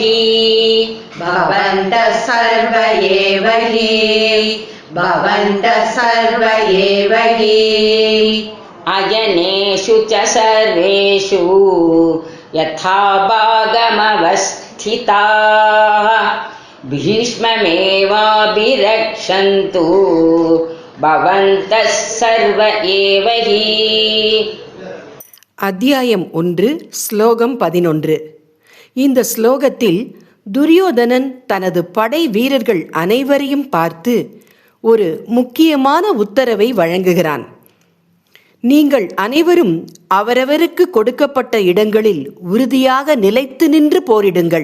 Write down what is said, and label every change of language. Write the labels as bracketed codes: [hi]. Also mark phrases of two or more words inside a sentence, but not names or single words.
[sa] हि अयनेषु च सर्वेषु यथा भागमवस्थिताः भीष्ममेवाभिरक्षन्तु भवन्तः सर्व एव हि. [ta] அத்தியாயம் 1 ஸ்லோகம் 11. இந்த ஸ்லோகத்தில் துரியோதனன் தனது படை வீரர்கள் அனைவரையும் பார்த்து ஒரு முக்கியமான உத்தரவை வழங்குகிறான். நீங்கள் அனைவரும் அவரவருக்கு கொடுக்கப்பட்ட இடங்களில் உறுதியாக நிலைத்து நின்று போரிடுங்கள்.